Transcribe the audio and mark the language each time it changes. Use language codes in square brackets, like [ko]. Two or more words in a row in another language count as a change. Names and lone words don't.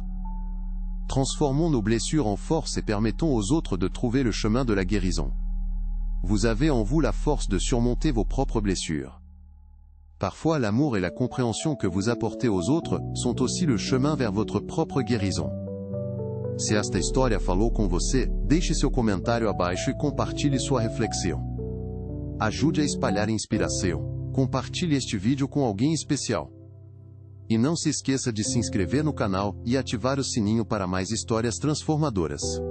[fr] Transformons nos blessures en force et permettons aux autres de trouver le chemin de la guérison. Vous avez en vous la force de surmonter vos propres blessures. Parfois l'amour et la compréhension que vous apportez aux autres sont aussi le chemin vers votre propre guérison. [pt] Se esta história falou com você, deixe seu comentário abaixo e compartilhe sua reflexão. Ajude a espalhar inspiração. Compartilhe este vídeo com alguém especial. E não se esqueça de se inscrever no canal e ativar o sininho para mais histórias transformadoras.